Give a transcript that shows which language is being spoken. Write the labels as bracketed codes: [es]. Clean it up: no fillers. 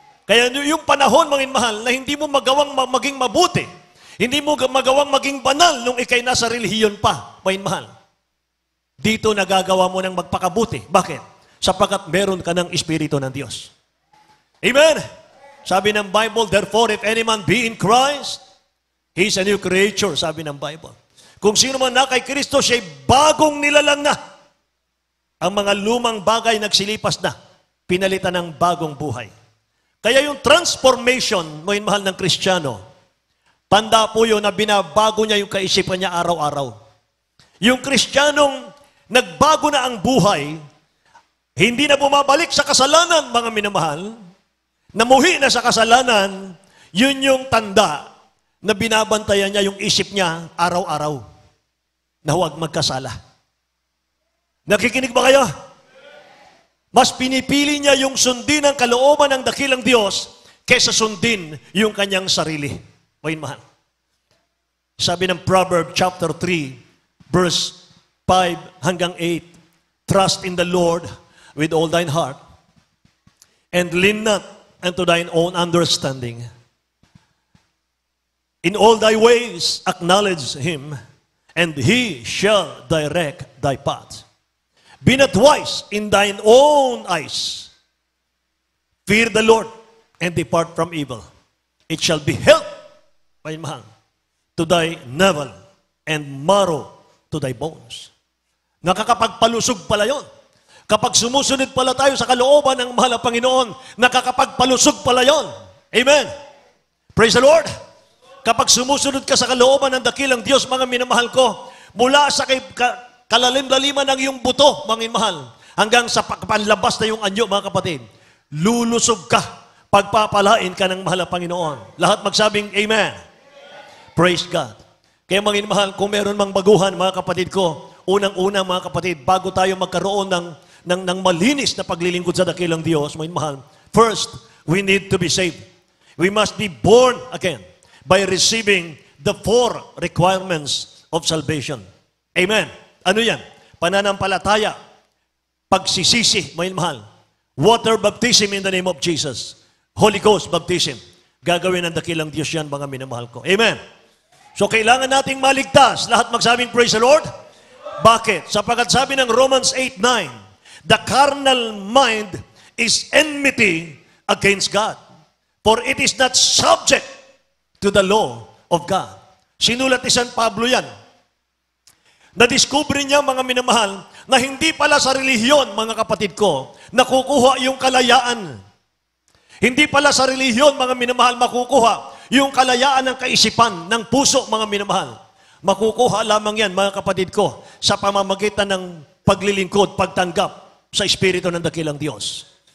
[tl] Kaya yung panahon, mga mahal, na hindi mo magawang maging mabuti, hindi mo magawang maging banal nung ikay nasa relihiyon pa, mga mahal. Dito nagagawa mo ng magpakabuti. Bakit? Sapagkat meron ka ng Espiritu ng Diyos. Amen? [en] Sabi ng Bible, therefore, if any man be in Christ, he is a new creature, [tl] sabi ng Bible. Kung sino man na kay Kristo, siya'y bagong nilalang na. Ang mga lumang bagay nagsilipas na, pinalitan ng bagong buhay. Kaya yung transformation, mga mahal ng Kristiyano, tanda po yun na binabago niya yung kaisipan niya araw-araw. Yung Kristiyanong nagbago na ang buhay, hindi na bumabalik sa kasalanan, mga minamahal, namuhi na sa kasalanan, yun yung tanda na binabantayan niya yung isip niya araw-araw na huwag magkasala. Nakikinig ba kayo? Mas pinipili niya yung sundin ang kalooban ng dakilang Diyos kaysa sundin yung kanyang sarili. May mahal. Sabi ng Proverbs [en] chapter 3, verse 5 [tl] hanggang 8, [en] trust in the Lord with all thine heart and lean not unto thine own understanding. In all thy ways acknowledge Him, and He shall direct thy path. Be not wise in thine own eyes. Fear the Lord and depart from evil. It shall be health, [tl] may mahal, [en] to thy navel and marrow to thy bones. [tl] Nakakapagpalusog pala yon. Kapag sumusunod pala tayo sa kalooban ng mahal na Panginoon, nakakapagpalusog pala yon. Amen. Praise the Lord. Kapag sumusunod ka sa kalooban ng dakilang Diyos, mga minamahal ko, mula sa kalalim-laliman ng iyong buto, mga minamahal, hanggang sa panlabas na iyong anyo, mga kapatid, lulusog ka, pagpapalain ka ng mahal na Panginoon. Lahat magsabing Amen. Praise God. Kaya mga minamahal, kung meron mang baguhan, mga kapatid ko, unang-una mga kapatid, bago tayo magkaroon ng malinis na paglilingkod sa dakilang Diyos, mga minamahal, [en] first, we need to be saved. We must be born again by receiving the 4 requirements of salvation. [tl] Amen. Ano yan? Pananampalataya, pagsisisi, mga minamahal, [en] water baptism in the name of Jesus, Holy Ghost baptism. [tl] Gagawin ng dakilang Diyos yan, mga minamahal ko. Amen. So, kailangan nating maligtas. Lahat magsabing, praise the Lord. Bakit? Sapagkat sabi ng Romans [en] 8:9, the carnal mind is enmity against God, for it is not subject to the law of God. [tl] Sinulat ni San Pablo yan. Nadiskubre niya, mga minamahal, na hindi pala sa relihiyon, mga kapatid ko, nakukuha yung kalayaan. Hindi pala sa relihiyon, mga minamahal, makukuha yung kalayaan ng kaisipan, ng puso, mga minamahal. Makukuha lamang yan, mga kapatid ko, sa pamamagitan ng paglilingkod, pagtanggap sa Espiritu ng dakilang Diyos.